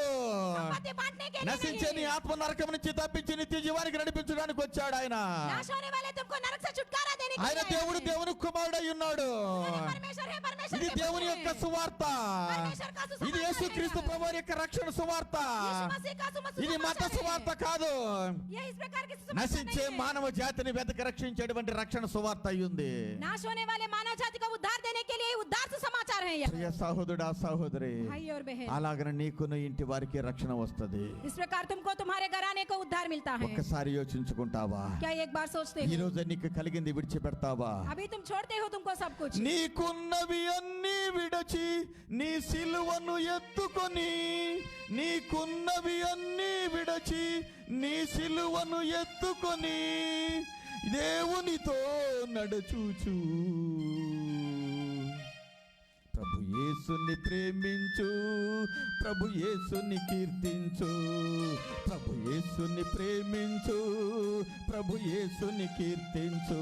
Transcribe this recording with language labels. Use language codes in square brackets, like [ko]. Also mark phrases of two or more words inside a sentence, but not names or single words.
[hi] संपत्ति बांटने के लिए [te] నశించే నీ [hi] नहीं। [te] ఆత్మ నరకం నుంచి తప్పించి నిత్య జీవానికి నడిపించడానికి వచ్చాడు ఆయన. [hi] नाश होने वाले तुमको नरक से छुटकारा देने के [te] ఆయన [hi] लिए आया [te] దేవుడు [hi] है। [te] దేవుని కుమారుడై ఉన్నాడు. [hi] परमेश्वर है, परमेश्वर [te] ఇది [hi] के [te] దేవుని [hi] पुत्र [te] యొక్క [hi] है। [te] సువార్త. [hi] परमेश्वर का सुसमाचार [te] ఇది యేసుక్రీస్తు [hi] है। [te] ప్రభువు యొక్క రక్షణ సువార్త. [hi] यीशु मसीह का सुसमाचार [te] ఇది మత [hi] है। [te] సువార్త కాదు. [hi] ये इस प्रकार की सुसमाचार [te] నశించే [hi] नहीं है। [te] మానవ జాతిని వెతక రక్షించేటువంటి రక్షణ సువార్త అయ్యింది. [hi] नाश होने वाले मानव जाति को उद्धार देने के लिए उद्धार सुसमाचार है यह। [te] ప్రియ సహోదరుడా సహోదరి, [hi] भाई और बहन, [te] అలాగనే నీకును ఇంటి వారికి రక్షణ వస్తది. [hi] इस प्रकार तुमको तुम्हारे घराने को उद्धार मिलता है। [te] ఒక్కసారి యోచించుకుంటావా? [hi] क्या एक बार सोचते [te] ఈ [hi] हो? [te] రోజు నీకు కలిగింది విడిచిపెడతావా? [hi] अभी तुम छोड़ते हो तुमको सब कुछ। [te] నీకున్నవి అన్ని విడచి నీ సిలువను ఎత్తుకొని, నీకున్నవి అన్ని విడచి నీ సిలువను ఎత్తుకొని దేవునితో నడుచుచు ప్రభు యేసుని ప్రేమించు, ప్రభు యేసుని కీర్తించు, ప్రభు యేసుని ప్రేమించు, ప్రభు యేసుని కీర్తించు.